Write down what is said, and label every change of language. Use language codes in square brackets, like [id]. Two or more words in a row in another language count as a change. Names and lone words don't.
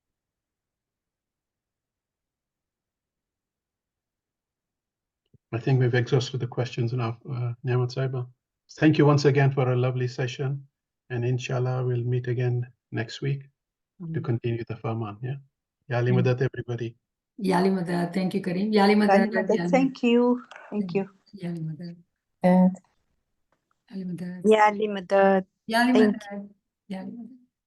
[en] I think we've exhausted the questions now, Niamat Saiba. Thank you once again for a lovely session. And inshallah, we'll meet again next week to continue the Farman. Yeah. [ur] یا علی مدد, [en] everybody. [ur] یا علی مدد. [en] Thank you, Kareem. [ur] یا علی مدد. [en] Thank you. Thank you. [ur] یا علی مدد. Uh, یا علی مدد. [en] yeah, Limadad. [ur] Yali [en] Thank [ur] مدد۔ یا علی مدد.